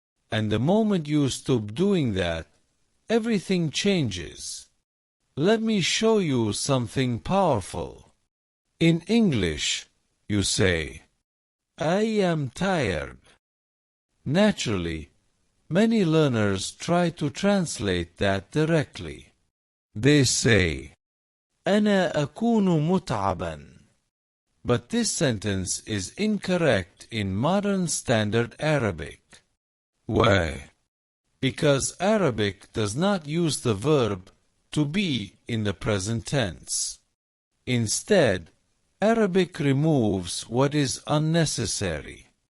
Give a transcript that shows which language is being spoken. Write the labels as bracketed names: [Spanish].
[English] And the moment you stop doing that, everything changes. Let me show you something powerful. In English, you say, I am tired. Naturally, many learners try to translate that directly. They say, [Arabic] أنا أكون متعبا. [English] But this sentence is incorrect in modern standard Arabic. Why? Because Arabic does not use the verb to be in the present tense. Instead, Arabic removes what is unnecessary.